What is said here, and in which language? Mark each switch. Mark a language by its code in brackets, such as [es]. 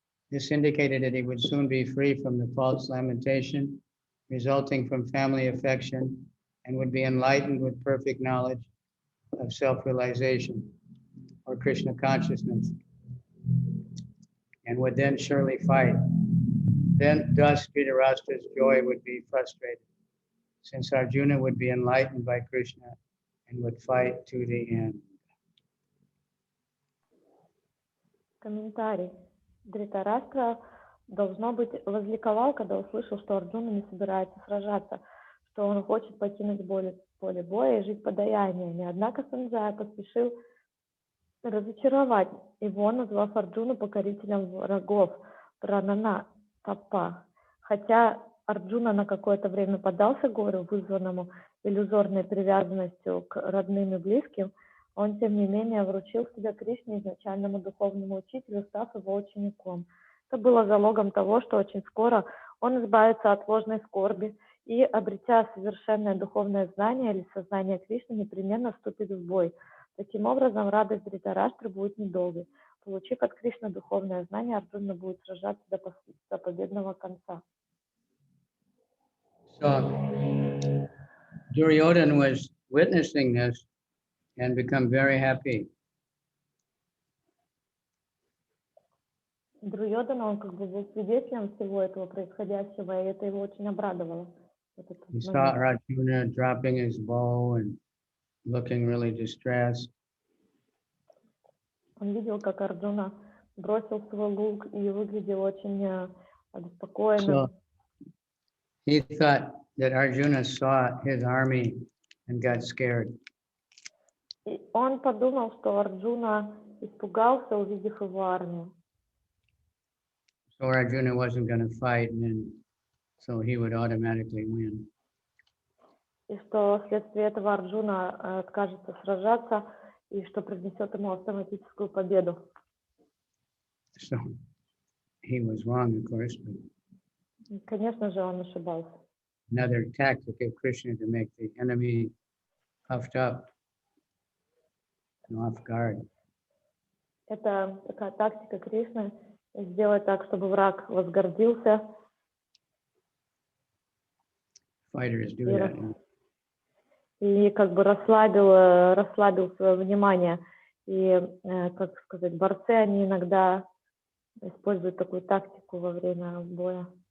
[en] This indicated that he would soon be free from the false lamentation resulting from family affection and would be enlightened with perfect knowledge of self-realization or Krishna consciousness, and would then surely fight. Then thus Dhritarashtra's joy would be frustrated, since Arjuna would be enlightened by Krishna and would fight to the end. [ru] Комментарий. Dhritarashtra, должно быть, возликовал, когда услышал, что Арджуна не собирается сражаться, что он хочет покинуть поле боя и жить подаяниями. Однако Санджая поспешил разочаровать его, назвав Арджуну покорителем врагов, пранана тапа. Хотя Арджуна на какое-то время поддался горю, вызванному иллюзорной привязанностью к родным и близким, он, тем не менее, вручил себя Кришне, изначальному духовному учителю, став его учеником. Это было залогом того, что очень скоро он избавится от ложной скорби и, обретя совершенное духовное знание или сознание Кришны, непременно вступит в бой. Таким образом, радость Dhritarashtra будет недолгой. Получив от Кришны духовное знание, Арджуна будет сражаться до победного конца. [en] So Duryodhana was witnessing this and become very happy. [ru] Дуryodhana, он как бы был свидетелем всего этого происходящего, и это его очень обрадовало. [en] He saw Arjuna dropping his bow and looking really distressed. [ru] Он видел, как Арджуна бросил свой лук и выглядел очень обеспокоенным. [en] So he thought that Arjuna saw his army and got scared. [ru] И он подумал, что Арджуна испугался, увидев его армию. [en] So Arjuna wasn't going to fight, and then so he would automatically win. [ru] И что вследствие этого Арджуна откажется сражаться, и что принесет ему автоматическую победу. [en] So he was wrong, of course, but [ru] И, конечно же, он ошибался. [en] another tactic of Krishna to make the enemy puffed up and off guard. [ru] Это такая тактика Кришны, сделать так, чтобы враг возгордился. [en] Fighters do that. [ru] И как бы расслабил свое внимание. И, как сказать, борцы, они иногда используют такую тактику во время боя.